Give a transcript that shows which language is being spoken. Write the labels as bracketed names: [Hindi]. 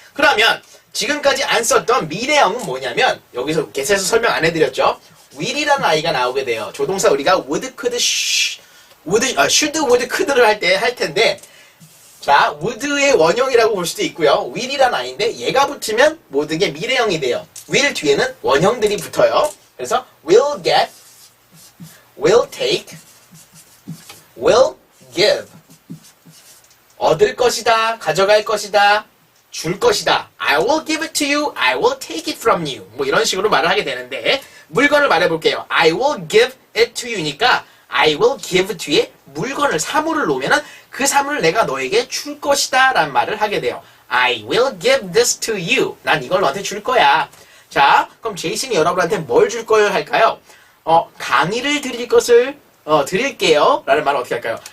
[Korean] 그러면 지금까지 안 썼던 미래형은 뭐냐면 여기서 get에서 설명 안 해드렸죠? will이라는 아이가 나오게 돼요. 조동사 우리가 would, could, should, would, could를 할 텐데 자, would의 원형이라고 볼 수도 있고요. will이라는 아이인데 얘가 붙으면 모든 게 미래형이 돼요. will 뒤에는 원형들이 붙어요. 그래서 will get, will take, will give. 얻을 것이다, 가져갈 것이다, 줄 것이다. [English] I will give it to you, I will take it from you. [Korean] 뭐 이런 식으로 말을 하게 되는데 물건을 말해볼게요. [English] I will give it to you [Korean] 니까 I will give 뒤에 물건을, 사물을 놓으면은 그 사물을 내가 너에게 줄 것이다 라는 말을 하게 돼요. [English] I will give this to you. [Korean] 난 이걸 너한테 줄 거야. 자, 그럼 제이슨이 여러분한테 뭘 줄 거예요 할까요? 강의를 드릴 것을 드릴게요 라는 말을 어떻게 할까요?